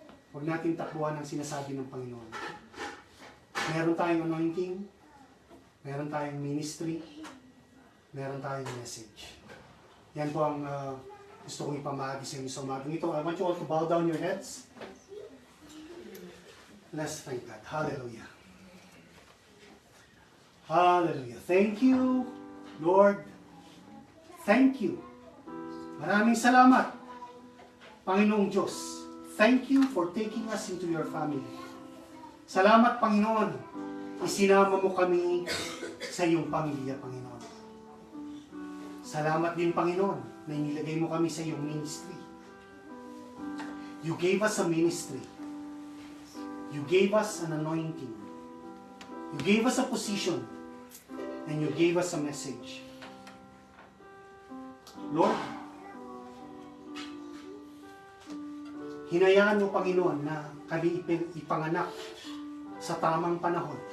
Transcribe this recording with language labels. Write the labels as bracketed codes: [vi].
[tl] Huwag natin takbuhan ang sinasabi ng Panginoon. Meron tayong anointing, meron tayong ministry, meron tayong message. Yan po ang gusto kong ipamahagi sa inyo sa umagang ito. [en] I want you all to bow down your heads. Let's thank God. Hallelujah. Hallelujah. Thank you, Lord. Thank you. [tl] Maraming salamat, Panginoong Diyos. [en] Thank you for taking us into your family. [tl] Salamat, Panginoon. Isinama mo kami sa iyong pamilya, Panginoon. Salamat din, Panginoon, na inilagay mo kami sa iyong ministry. [en] You gave us a ministry. You gave us an anointing. You gave us a position. And you gave us a message. [tl] Lord, hinayaan mo, Panginoon, na kami ipanganak sa tamang panahon.